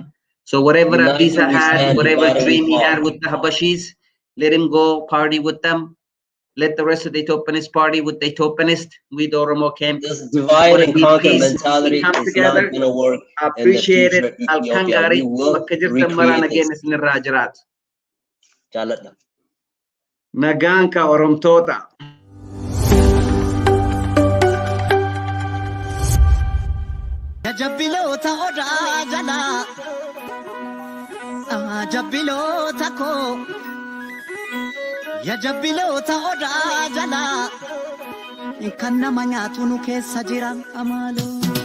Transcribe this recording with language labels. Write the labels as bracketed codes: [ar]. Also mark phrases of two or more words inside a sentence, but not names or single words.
[en] So whatever Abdisa had, whatever dream he had with the Habashis, let him go party with them. Let the rest of the Ethiopianists party with the Ethiopianists. We, the Oromo camp. This divide and conquer mentality is not going to work in the future Ethiopia. We will recreate this. [om] Jaaladha. Nagaanka Oromtoota. Jabbilota odaa jala, jabbilota ko. Ya jabbilota odaa jala, kan nama nyaatu nu keessa jiran amaaloo.